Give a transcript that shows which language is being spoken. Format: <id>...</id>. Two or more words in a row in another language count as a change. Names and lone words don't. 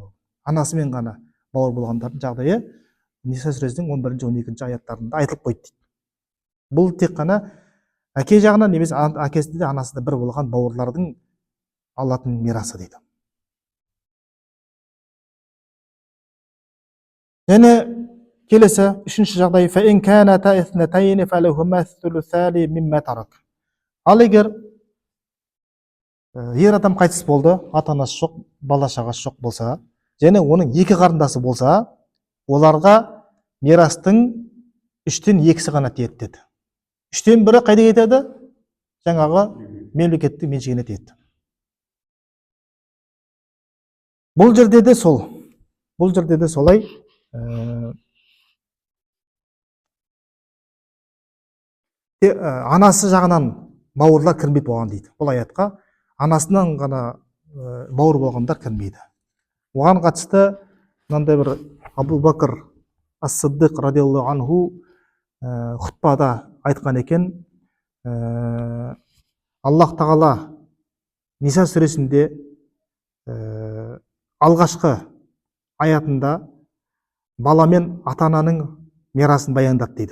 <kk>Анасымен ғана бауыр болғандардың жағдайы Ниса сүресінің 11-12 аяттарында айтылып қойды дейді. Бұл тек қана әке жағынан немесе әкесі де анасы да бір болған бауырлардың алатын мирасы дейді. Және келесі үшінші жағдай,</kk> <ar>فَإِنْ كَانَتَا اثْنَتَيْنِ فَلَهُمَا الثُّلُثَانِ مِمَّا تَرَكَ.</ar> <kk>Ал егер ер адам қайтыс болды, ата-анасы жоқ, бала-шағасы жоқ болса, және оның екі қарындасы болса, оларға мирастың 3-тен 2-сі ғана тиеді деді. 3-тен 1-і қайда кетеді? Жаңағы мемлекеттің меншігіне тиеді. Бұл жерде де солай. Анасы жағынан бауырлар кірмейді болған дейді. Бұл аятқа анасынан ғана бауыр болғандар кірмейді. Оған қатысты мынандай бір Абу Бакр ас-Сиддиқ</kk> <ar>رضي الله عنه</ar> <kk>хутбада айтқан екен, Аллах тағала Ниса сүресінде алғашқы аятында бала мен ата-ананың мирасын баяндады дейді.</kk>